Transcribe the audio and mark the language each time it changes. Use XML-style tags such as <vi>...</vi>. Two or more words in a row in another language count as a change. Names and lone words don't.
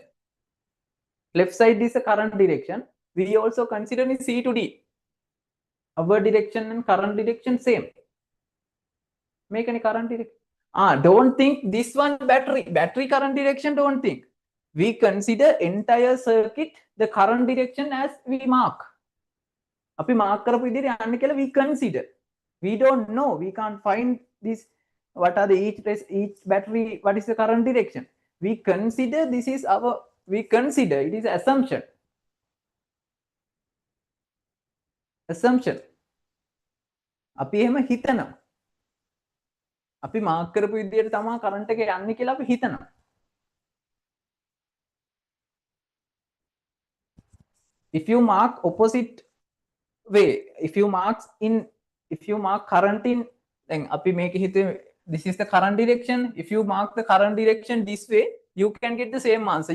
<en>Left side is the current direction. We also consider in C to D. Our direction and current direction same. Make any current direction. Don't think this one battery current direction. Don't think. We consider entire circuit the current direction as we mark.</en> <si>අපි mark කරපු විදිහට යන්න කියලා</si> <en>we consider. We don't know. We can't find this. What are the each battery? What is the current direction? We consider this is our. We consider it is assumption. Assumption.</en> <si>අපි එහෙම හිතනවා. අපි mark කරපු විදිහට තමයි current එක යන්නේ කියලා අපි හිතනවා.</si> <en>If you mark opposite way, if you mark current in, then api make it, this is the current direction. If you mark the current direction this way, you can get the same answer.</en>